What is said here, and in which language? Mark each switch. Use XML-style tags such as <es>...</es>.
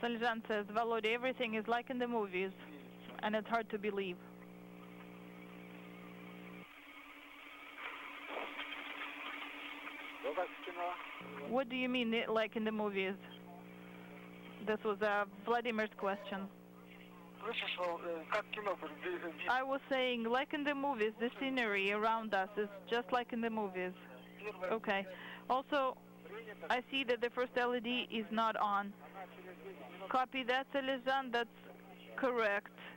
<en>Saljan says, Volodya, everything is like in the movies, and it's hard to believe.</en> <ru>Все как в кино.</ru> <en>What do you mean, like in the movies? This was Vladimir's question.</en> <ru>Слышишь, как кино, говорю,</ru> <en>I was saying, like in the movies, the scenery around us is just like in the movies. Okay. Also, I see that the first LED is not on. Copy that, Saljan. That's correct.</en>